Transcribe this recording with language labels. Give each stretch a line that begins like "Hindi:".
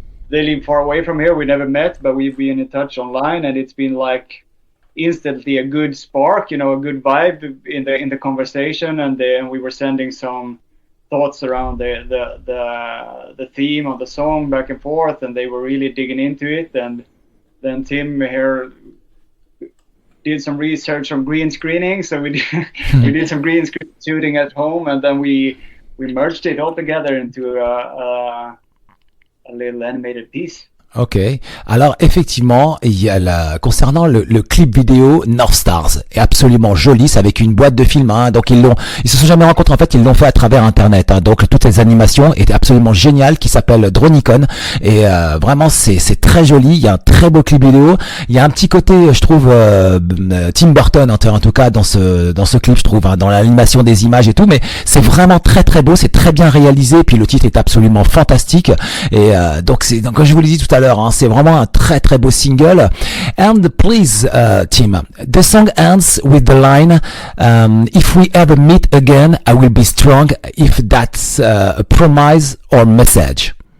English: they live far away from here. We never met, but we've been in touch online, and it's been like instantly a good spark, you know, a good vibe in the conversation, and we were sending some thoughts around the theme of the song back and forth, and they were really digging into it. And then Tim here did some research on green screening, so we did some green screen shooting at home, and then we merged it all together into a little animated piece. Ok.
French: Alors effectivement, il y a concernant le clip vidéo North Stars est absolument joli, c'est avec une boîte de film. Hein, donc ils se sont jamais rencontrés en fait, ils l'ont fait à travers Internet. Hein, donc toutes les animations étaient absolument géniales, qui s'appelle Dronicon et vraiment c'est très joli. Il y a un très beau clip vidéo. Il y a un petit côté, je trouve, Tim Burton en tout cas dans ce clip, je trouve, hein, dans l'animation des images et tout. Mais c'est vraiment très très beau, c'est très bien réalisé. Puis le titre est absolument fantastique et donc comme je vous l'ai dit tout à l'heure. C'est vraiment un très très beau single.
English: And please, Tim, the song ends with the line, if we ever meet again, I will be strong, if that's a promise or message.